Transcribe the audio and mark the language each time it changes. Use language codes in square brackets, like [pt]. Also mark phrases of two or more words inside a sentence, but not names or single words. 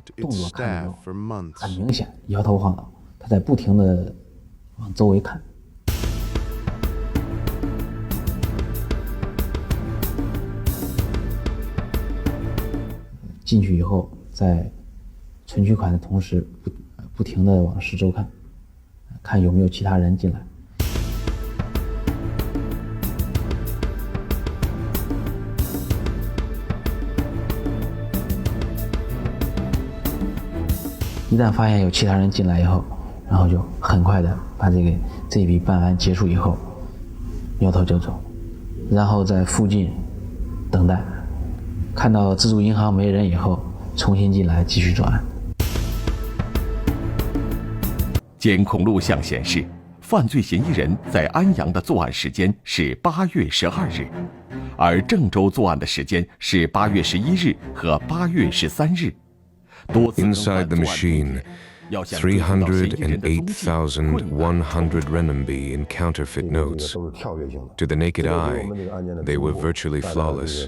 [zh] 动作看着很明顯，搖頭晃腦，他在不停地往周圍看。进去以後，在存取款的同時，不停地往四周看，看有沒有其他人進來。一旦發現有其他人進來以後，然後就很快的把這一筆辦完結束以後，扭頭就走，然後在附近等待。看到自助銀行沒人以後，重新進來繼續作案。監控錄像顯示，犯罪嫌疑人在安陽的作案時間是8月12日，而鄭州作案的時間是8月11日和8月13日。 [en] Inside the machine, 308,100 renminbi in counterfeit notes. To the naked eye, they were virtually flawless.